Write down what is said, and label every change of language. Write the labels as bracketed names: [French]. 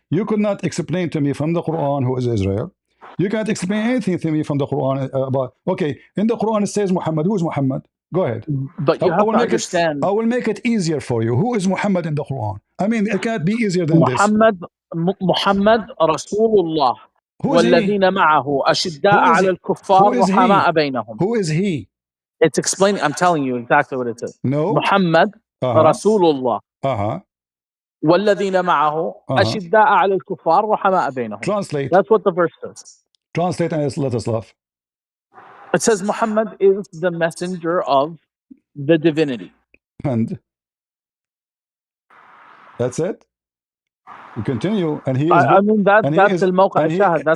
[English] You could not explain to me from the Quran who is Israel. You can't explain anything to me from the Quran about. Okay, in the Quran it says Muhammad. Who is Muhammad? Go ahead. But you have to understand. I will make it easier for you. Who is Muhammad in the Quran? I mean, it can't be easier than [Arabic] Muhammad Rasulullah. [English] Who is he? [Arabic] والذين معه أشداء على الكفار رحماء بينهم. [English] Who is he? It's explaining. I'm telling you exactly what it says. No. [Arabic] Muhammad Rasulullah. والذين معه أشداء على الكفار رحماء بينهم. [English] Translate. That's what the verse says. Translate and let us laugh. It says Muhammad is the messenger of the divinity. And that's it. You continue, and he is. I mean, that's [Arabic] الموقع الشاهد.